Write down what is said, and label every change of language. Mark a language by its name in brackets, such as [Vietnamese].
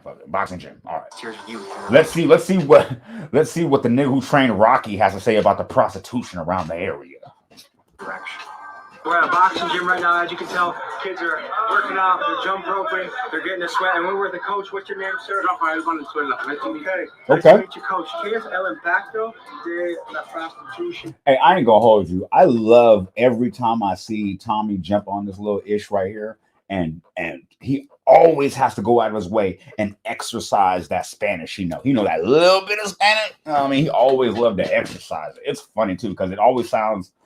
[English] Fuck it. Boxing gym. All right. Here's you. Let's see what the nigga who trained Rocky has to say about the prostitution around the area. Direction. We're at a boxing gym right now. As you can tell, kids are working out, they're jump roping, they're getting a sweat. And we're with the coach. What's your name, sir? Rafael Valenzuela. Okay. Nice to meet you, coach. [Spanish] ¿Qué es el impacto de la prostitution? [English] Hey, I ain't gonna hold you. I love every time I see Tommy jump on this little ish right here, and he always has to go out of his way and exercise that Spanish. He know that little bit of Spanish. I mean, he always loved to exercise it. It's funny too because it always sounds.